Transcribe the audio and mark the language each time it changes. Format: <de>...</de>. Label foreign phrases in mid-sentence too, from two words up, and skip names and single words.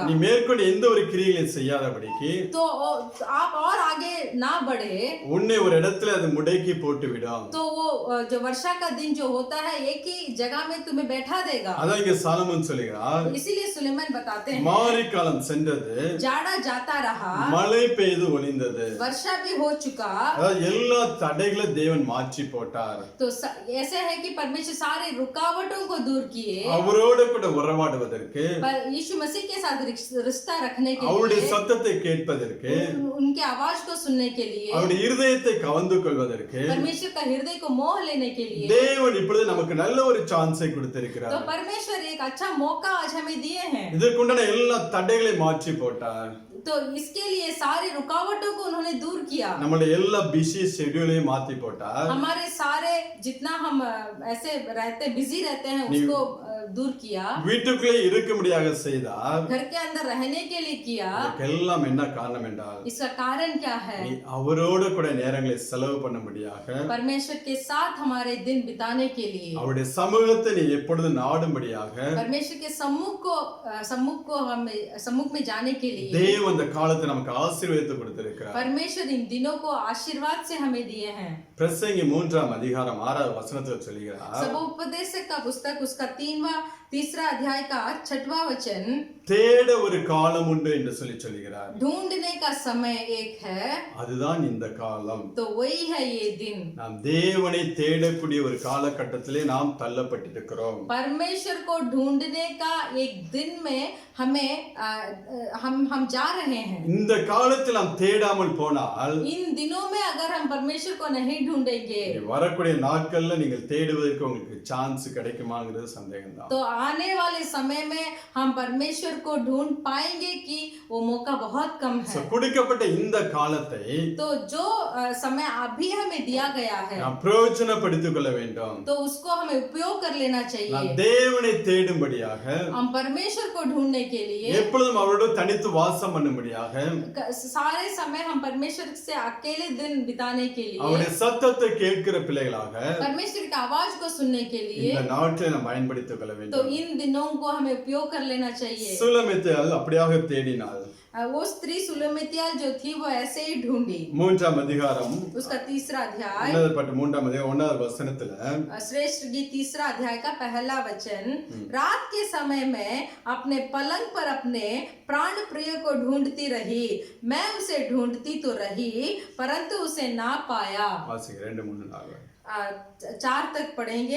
<ta>நீ மேற்கொண்டு எந்த ஒரு கிரியைகளையும் செய்யாதபடிக்கு</ta> <hi>तो आप और आगे ना बढ़े.</hi> <ta>உன்னை ஒரு இடத்துல அது முடக்கி போட்டு விடும்.</ta> <hi>तो वो जो वर्षा का दिन जो होता है एक ही जगह में तुम्हें बैठा देगा.</hi> <ta>அதான் இங்க சாலமோன் சொல்லுகிறார்,</ta> <hi>इसीलिए सुलेमान बताते हैं</hi> <ta>மாரி காலம் சென்றது,</ta> <hi>जाड़ा जाता रहा,</hi> <ta>மழை பெய்து ஒளிந்தது.</ta> <hi>वर्षा भी हो चुका.</hi> <ta>அதாவது எல்லா தடைகளை தேவன் மாற்றி போட்டார்.</ta> <hi>तो ऐसे है कि परमेश्वर सारे रुकावटों को दूर किए.</hi> <ta>அவரோட கூட உறவாடுவதற்கு,</ta> <hi>पर यीशु मसीह के साथ रिश्ता रखने के</hi> <ta>அவருடைய</ta> <hi>लिए,</hi> <ta>சத்தத்தை கேட்பதற்கு,</ta> <hi>उनके आवाज को सुनने के लिए,</hi> <ta>அவருடைய இருதயத்தை கவர்ந்து கொள்வதற்கு</ta> <hi>परमेश्वर का हृदय को मोह लेने के लिए</hi> <ta>தேவன் இப்பொழுது நமக்கு நல்ல ஒரு சான்ஸை கொடுத்திருக்கிறார்.</ta> <hi>तो परमेश्वर एक अच्छा मौका आज हमें दिए हैं.</hi> <ta>இதற்குண்டான எல்லா தடைகளை மாற்றி போட்டார்.</ta> <hi>तो इसके लिए सारे रुकावटों को उन्होंने दूर किया.</hi> <ta>நம்மளுடைய எல்லா</ta> <en>busy schedule</en> <ta>மாத்தி போட்டார்.</ta> <hi>हमारे सारे जितना हम ऐसे रहते बिजी रहते हैं उसको दूर किया.</hi> <ta>வீட்டுக்குள்ளே இருக்கும்படியாக செய்தார்.</ta> <hi>घर के अंदर रहने के लिए किया.</hi> <ta>இதெல்லாம் என்ன காரணம் என்றால்,</ta> <hi>इसका कारण क्या है?</hi> <ta>நீ அவரோடு கூட நேரங்களை செலவு பண்ணும்படியாக,</ta> <hi>परमेश्वर के साथ हमारे दिन बिताने के लिए,</hi> <ta>அவருடைய சமூகத்தை நீ எப்பொழுது நாடும்படியாக,</ta> <hi>परमेश्वर के सम्मुख में जाने के लिए</hi> <ta>தேவன் அந்த காலத்தை நமக்கு ஆசீர்வாதத்தை கொடுத்திருக்கிறார்.</ta> <hi>परमेश्वर इन दिनों को आशीर्वाद से हमें दिए हैं.</hi> <ta>பிரசங்கி 3ஆம் அதிகாரம் 6வது வசனத்தில் சொல்கிறார்,</ta> <hi>सबोपदेशक का पुस्तक उसका तीसरा अध्याय का 6वां वचन,</hi> <ta>தேட ஒரு காலம் உண்டு என்று சொல்கிறார்.</ta> <hi>ढूंढने का समय एक है,</hi> <ta>அதுதான் இந்த காலம்.</ta> <hi>तो वही है ये दिन.</hi> <ta>நாம் தேவனை தேடக்கூடிய ஒரு காலகட்டத்திலே நாம் தள்ளப்பட்டிருக்கிறோம்.</ta> <hi>परमेश्वर को ढूंढने का एक दिन में हम जा रहे हैं.</hi> <ta>இந்த காலத்தில் நாம் தேடாமல் போனால்,</ta> <hi>इन दिनों में अगर हम परमेश्वर को नहीं ढूंढेंगे</hi> <ta>வரக்கூடிய நாட்கள்ல நீங்கள் தேடுவதற்கு உங்களுக்கு சான்ஸ் கிடைக்குமாங்கிறது சந்தேகம்தான்.</ta> <hi>तो आने वाले समय में हम परमेश्वर को ढूंढ पाएंगे कि वो मौका बहुत कम है.</hi> <ta>கொடுக்கப்பட்ட இந்த காலத்தை</ta> <hi>तो जो समय अभी हमें दिया गया है</hi> <ta>நாம் பிரயோஜனப்படுத்திக் கொள்ள வேண்டும்.</ta> <hi>तो उसको हमें उपयोग कर लेना</hi> <ta>நாம்</ta> <hi>चाहिए.</hi> <ta>தேவனை தேடும்படியாக,</ta> <hi>हम परमेश्वर को ढूंढने के लिए,</hi> <ta>எப்பொழுதும் அவரோடு தனித்து வாசம் பண்ணும்படியாக,</ta> <hi>सारे समय हम परमेश्वर से अकेले दिन बिताने के लिए,</hi> <ta>அவருடைய சத்தத்தை கேட்கிற பிள்ளைகளாக</ta> <hi>परमेश्वर की आवाज को सुनने के लिए,</hi> <ta>இந்த நாட்களை நாம் பயன்படுத்திக் கொள்ள</ta> <hi>तो</hi> <ta>வேண்டும்.</ta> <hi>इन दिनों को हमें उपयोग कर लेना चाहिए.</hi> <ta>சுலமித்தாள் அப்படியாக தேடினாள்.</ta> <hi>वो स्त्री सुलमित्याल जो थी वो ऐसे ही ढूंढी.</hi> <ta>3ஆம் அதிகாரம்</ta> <hi>उसका तीसरा अध्याय,</hi> <ta>உன்னதப்பட்ட 3ஆம் அதிகாரம் 1வது வசனத்துல,</ta> <hi>श्रेष्ठ गीत तीसरा अध्याय का पहला वचन, रात के समय में अपने पलंग पर अपने प्राण प्रिय को ढूंढती रही, मैं उसे ढूंढती तो रही परंतु उसे ना पाया.</hi> <ta>வாசிங்க 2 3 4.</ta> <hi>4 तक पढ़ेंगे.</hi>